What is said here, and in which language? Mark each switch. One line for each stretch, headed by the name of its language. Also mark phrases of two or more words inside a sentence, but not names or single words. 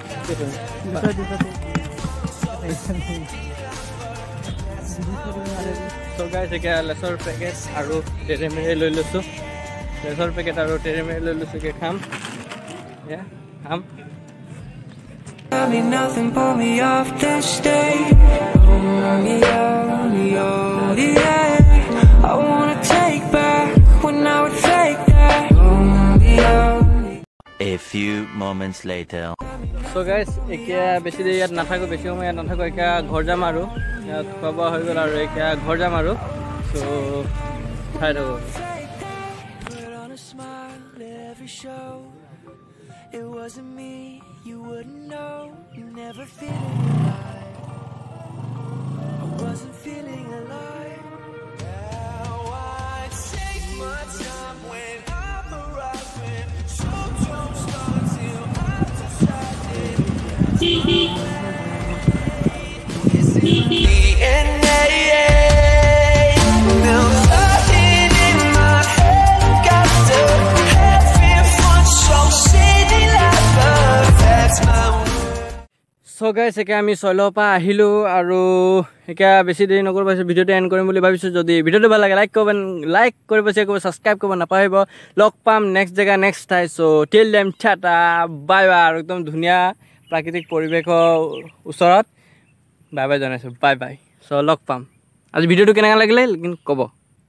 English: So guys,
Assamese: এতিয়া লেচৰ পেকেট আৰু টেৰেমেৰে লৈ লৈছোঁ লেচৰ পেকেট আৰু টেৰেমেৰে লৈ লৈছোঁ খাম খাম
English: Tell me nothing, pull me off this stage. I wanna take back when I would fake that. A few moments later. So guys,
Assamese: এতিয়া বেছি দেৰি ইয়াত নাথাকোঁ বেছি সময় ইয়াত নাথাকোঁ এতিয়া ঘৰ যাম আৰু ইয়াত খোৱা বোৱা হৈ গ'ল আৰু এতিয়া ঘৰ যাম আৰু চ' খাই থাকোঁ
English: It wasn't me, you wouldn't know, never feeling alive. I wasn't feeling alive. Now I take my time when I'm arriving. So don't start till I've decided. It's in DNA. Now flooding in my head, got the heavy fun, so city life affects my mood. So guys,
Assamese: এতিয়া আমি চইলৰ পৰা আহিলোঁ আৰু এতিয়া বেছি দেৰি নকৰোঁ পাইছোঁ ভিডিঅ'টো এণ্ড কৰিম বুলি ভাবিছোঁ যদি ভিডিঅ'টো ভাল লাগে লাইক কৰিব শ্বেয়াৰ কৰিব ছাবস্ক্ৰাইব কৰিব নাপাহৰিব লগ পাম নেক্সট জেগা নেক্সট ঠাই
English: so till then tata bye bye
Assamese: আৰু একদম ধুনীয়া প্ৰাকৃতিক পৰিৱেশৰ ওচৰত
English: bye bye
Assamese: জনাইছোঁ
English: bye bye so'
Assamese: লগ পাম আজি ভিডিঅ'টো কেনেকুৱা লাগিলে ক'ব